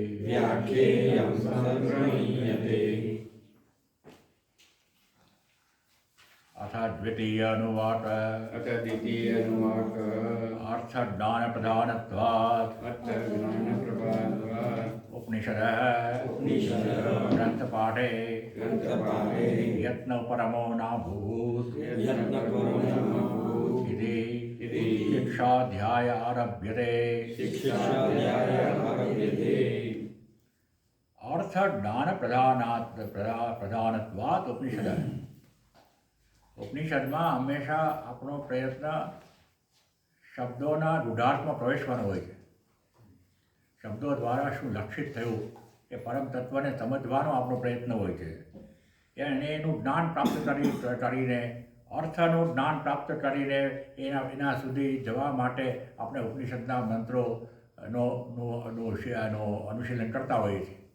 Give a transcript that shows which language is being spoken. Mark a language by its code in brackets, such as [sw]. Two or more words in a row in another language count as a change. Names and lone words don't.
[sa] अथ द्वितीय अनुवाक अर्थज्ञानप्रधानत्वात् उपनिषदः ग्रन्थपाठे यत्नपरमो नाभूत् इति शिक्षाध्याय आरभ्यते। अर्थज्ञानप्रधानत्वात् उपनिषदः। [gu] ઉપનિષદમાં હંમેશા આપણો પ્રયત્ન શબ્દોના રૂઢાર્થમાં પ્રવેશવાનો હોય છે. શબ્દો દ્વારા શું લક્ષિત થયું એ પરમ તત્વને સમજવાનો આપણો પ્રયત્ન હોય છે. એનું જ્ઞાન પ્રાપ્ત કરીને અર્થનું જ્ઞાન પ્રાપ્ત કરીને એના સુધી જવા માટે આપણે ઉપનિષદના મંત્રોનો અનુશીલન કરતા હોઈએ છીએ.